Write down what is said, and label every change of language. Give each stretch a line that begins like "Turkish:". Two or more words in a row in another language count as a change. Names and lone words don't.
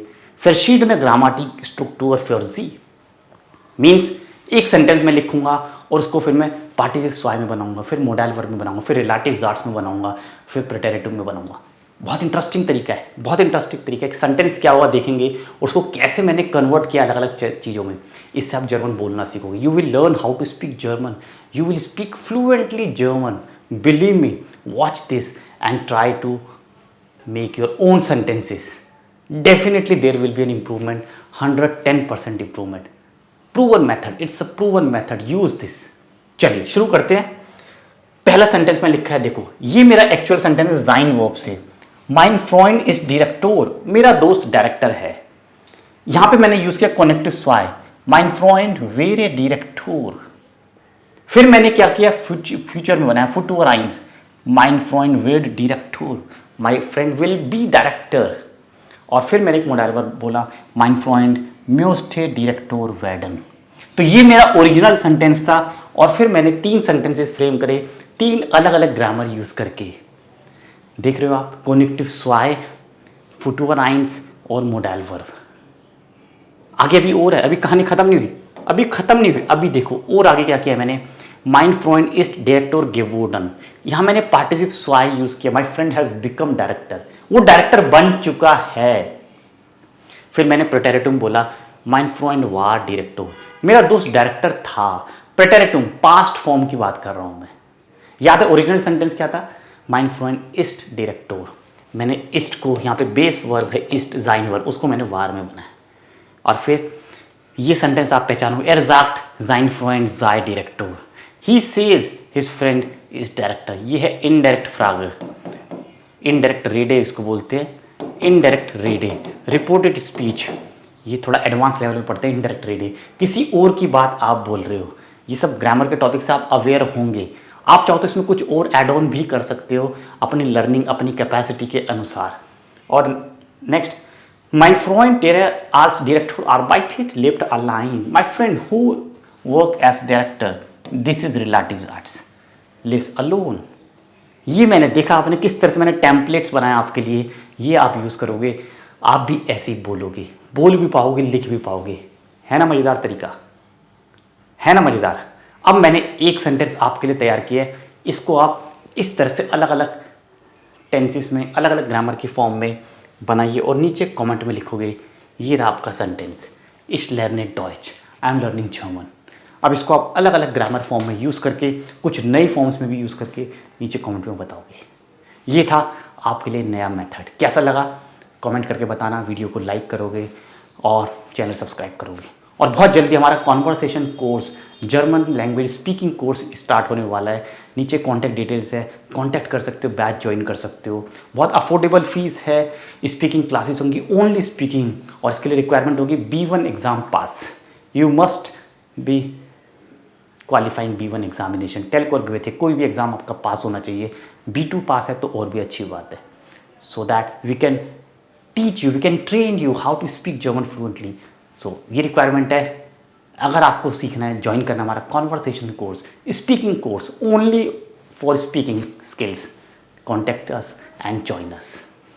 German: verschiedene Grammatik Struktur für Sie
Hindi: मीन्स एक सेंटेंस में लिखूंगा और उसको फिर मैं
German: Partizip zwei
Hindi: में बनाऊंगा, फिर
German: Modal Verb
Hindi: में बनाऊंगा, फिर रिलेटिव्स आर्ट्स में बनाऊंगा, फिर प्रेटेरिटुम में बनाऊंगा. बहुत इंटरेस्टिंग तरीका है, बहुत इंटरेस्टिंग तरीका है. सेंटेंस क्या हुआ देखेंगे, उसको कैसे मैंने कन्वर्ट किया अलग अलग चीज़ों में. इससे आप जर्मन बोलना सीखोगे.
English: You will learn how to speak German. You will speak fluently German. Believe me, watch this and try to make your own sentences. Definitely there will be an improvement, 110% improvement. Proven method, it's a proven method. Use this.
Hindi: चलिए शुरू करते हैं. पहला सेंटेंस में लिखा है, देखो ये मेरा
English: actual sentence
Hindi: है
German: sein Verb
Hindi: से.
German: Mein Freund ist Direktor,
Hindi: मेरा दोस्त डायरेक्टर है. यहां पे मैंने यूज किया
German: Konjunktiv zwei. Mein Freund wäre Direktor.
Hindi: फिर मैंने क्या किया, फ्यूचर में बनाया
German: Futur eins. Mein Freund wird Direktor,
English: my friend will be director.
Hindi: और फिर मैंने एक
German: Modal Verb
Hindi: बोला,
German: mein Freund möchte Direktor werden.
Hindi: तो ये मेरा
English: original sentence
Hindi: था और फिर मैंने तीन सेंटेंसेस फ्रेम करे, तीन अलग अलग ग्रामर यूज करके. देख रहे हो आप,
German: Konjunktiv zwei, Futur eins
Hindi: और
German: Modal Verb.
Hindi: आगे अभी और है, अभी कहानी खत्म नहीं हुई, अभी खत्म नहीं हुई. अभी देखो और आगे क्या किया मैंने,
German: mein Freund ist Direktor geworden.
Hindi: यहां मैंने
German: Partizip zwei
Hindi: यूज किया.
English: my friend has become director,
Hindi: वो डायरेक्टर बन चुका है. फिर मैंने प्रेटेरिटुम बोला,
German: mein Freund war Direktor,
Hindi: मेरा दोस्त डायरेक्टर था. प्रेटेरिटुम
English: past form
Hindi: की बात कर रहा हूं मैं. याद है
English: original sentence
Hindi: क्या था,
German: mein Freund ist Direktor.
Hindi: मैंने ist को, यहाँ पे
English: base verb
Hindi: है ist,
German: sein Verb,
Hindi: उसको मैंने वार में बनाया. और फिर ये सेंटेंस आप पहचानो,
German: er sagt sein Freund sei Direktor,
English: he says his friend is Director.
Hindi: ये है
German: indirekte Frage, indirekte Rede
Hindi: इसको बोलते हैं.
German: indirekte Rede,
English: reported speech,
Hindi: ये थोड़ा
English: advance level
Hindi: में पढ़ते हैं.
German: indirekte Rede,
Hindi: किसी और की बात आप बोल रहे हो. ये सब ग्रामर के टॉपिक से आप अवेयर होंगे. आप चाहो तो इसमें कुछ और
English: add on
Hindi: भी कर सकते हो अपनी लर्निंग, अपनी कैपेसिटी के अनुसार. और नेक्स्ट,
German: mein Freund der als Direktor arbeitet lebt allein.
English: My friend who work as director, this is relatives arts, lives alone.
Hindi: ये मैंने देखा आपने किस तरह से मैंने टेम्पलेट्स बनाए आपके लिए. ये आप यूज करोगे, आप भी ऐसे ही बोलोगे, बोल भी पाओगे, लिख भी पाओगे. है ना मजेदार तरीका, है ना मजेदार. अब मैंने एक सेंटेंस आपके लिए तैयार किया है. इसको आप इस तरह से अलग अलग टेंसेस में, अलग अलग ग्रामर की फॉर्म में बनाइए और नीचे कमेंट में लिखोगे, ये रहा आपका सेंटेंस.
German: Ich lerne Deutsch,
English: I am learning German.
Hindi: अब इसको आप अलग अलग
English: grammar form
Hindi: में यूज़ करके, कुछ नई फॉर्म्स में भी यूज़ करके नीचे कमेंट में बताओगे। ये था आपके लिए नया मेथड। कैसा लगा कमेंट करके बताना, वीडियो को लाइक करोगे और चैनल सब्सक्राइब करोगे। और बहुत जल्दी हमारा
English: conversation course, German language speaking course
Hindi: स्टार्ट होने वाला है। नीचे
English: contact details
Hindi: है, कॉन्टैक्ट कर सकते हो, बैच ज्वाइन कर सकते हो। बहुत
English: affordable fees
Hindi: है।
English: speaking classes
Hindi: होंगी,
English: only speaking,
Hindi: और इसके लिए रिक्वायरमेंट होगी B1 एग्ज़ाम पास।
English: You must be qualifying B1 examination.
Hindi: टेल्को और गए थे, कोई भी एग्ज़ाम आपका पास होना चाहिए। B2 पास है तो और भी अच्छी बात है,
English: So that we can teach you, we can train you how to speak German fluently.
Hindi: सो ये रिक्वायरमेंट है। अगर आपको सीखना है, ज्वाइन करना हमारा
English: conversation course, Speaking course only for speaking skills, contact us and join us.